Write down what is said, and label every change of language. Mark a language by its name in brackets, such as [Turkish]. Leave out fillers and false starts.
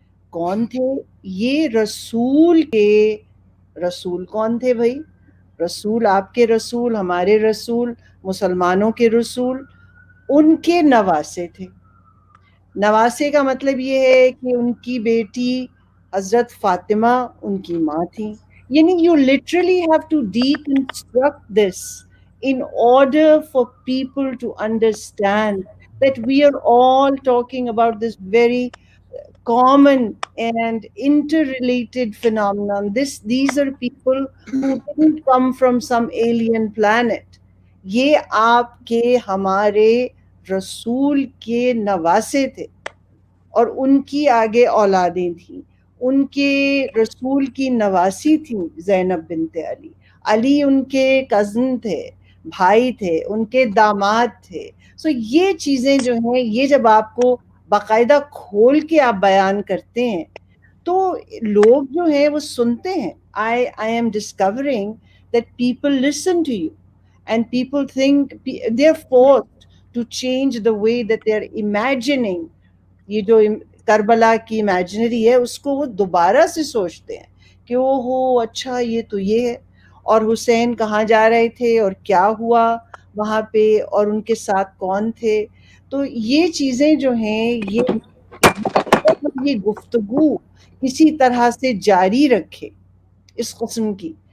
[Urdu] کون تھے یہ؟ رسول کے رسول. کون تھے بھائی؟ رسول، آپ کے رسول، ہمارے رسول، مسلمانوں کے رسول، ان کے نواسے تھے. نواسے کا مطلب یہ ہے کہ ان کی بیٹی حضرت فاطمہ ان کی ماں تھیں. یعنی [English] you literally have to deconstruct this in order for people to understand that we are all talking about this very common and interrelated phenomenon. These are people who didn't come from some alien planet. [Urdu] یہ آپ کے ہمارے رسول کے نواسے تھے، اور ان کی آگے اولادیں تھیں. ان کے رسول کی نواسی تھیں زینب بنت علی. علی ان کے کزن تھے، بھائی تھے، ان کے داماد تھے. سو یہ چیزیں جو ہیں، یہ جب آپ کو باقاعدہ کھول کے آپ بیان کرتے ہیں تو لوگ جو ہیں وہ سنتے ہیں. [English] I am discovering that people listen to you and people think they're forced to change the way that they're imagining. [Urdu] یہ جو کربلا کی امیجنری ہے اس کو وہ دوبارہ سے سوچتے ہیں کہ او ہو اچھا یہ تو یہ ہے، اور حسین کہاں جا رہے تھے اور کیا ہوا وہاں پہ اور ان کے ساتھ کون تھے. تو یہ چیزیں جو ہیں، یہ گفتگو کسی طرح سے جاری رکھے اس قسم کی،